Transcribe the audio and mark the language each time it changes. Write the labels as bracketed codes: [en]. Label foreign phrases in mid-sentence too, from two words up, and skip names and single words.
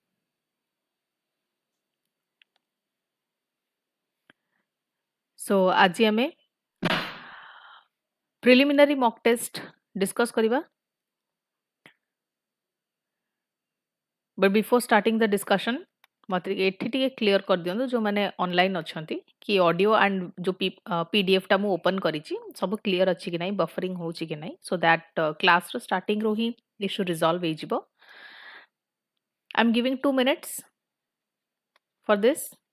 [en] So [or] ଆଜି ଆମେ [en] preliminary mock test discuss करिबा. But before starting the discussion, [or] ମତେ ଏଠି ଟିକେ କ୍ଲିୟର କର ଦିଅନ୍ତୁ ଯୋ ମାନେ ଅନଲାଇନ ଅଛନ୍ତି କି [en] audio and [or] ଯୋ ପିଡିଏଫ ଟା ମୁଁ ଓପନ କରିଛି ସବୁ କ୍ଲିୟର ଅଛି କି ନାହିଁ ବଫରିଂ ହେଉଛି କି ନାହିଁ [en] so that [or] କ୍ଲାସ ର ଷ୍ଟାର୍ଟିଂ ରୁ ହିଁ [en] issue resolve [or] ହେଇ ଯିବ. [en] I am giving 2 minutes for this.